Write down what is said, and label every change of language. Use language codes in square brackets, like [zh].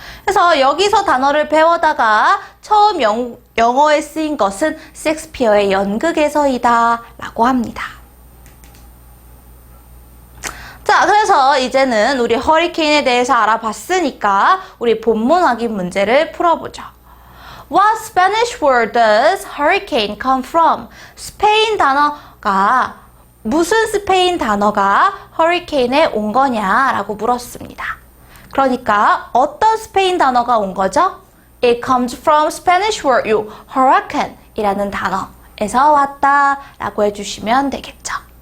[ko] 그래서 여기서 단어를 배워다가 처음 영어에 쓰인 것은 셰익스피어의 연극에서이다 라고 합니다. 자, 그래서 이제는 우리 허리케인에 대해서 알아봤으니까 우리 본문 확인 문제를 풀어보죠. [en] What Spanish word does hurricane come from? [ko] 스페인 단어가 무슨 스페인 단어가 허리케인에 온 거냐라고 물었습니다. 그러니까 어떤 스페인 단어가 온 거죠? [en] It comes from Spanish word hurricane [ko] 이라는 단어에서 왔다 라고 해주시면 되겠죠.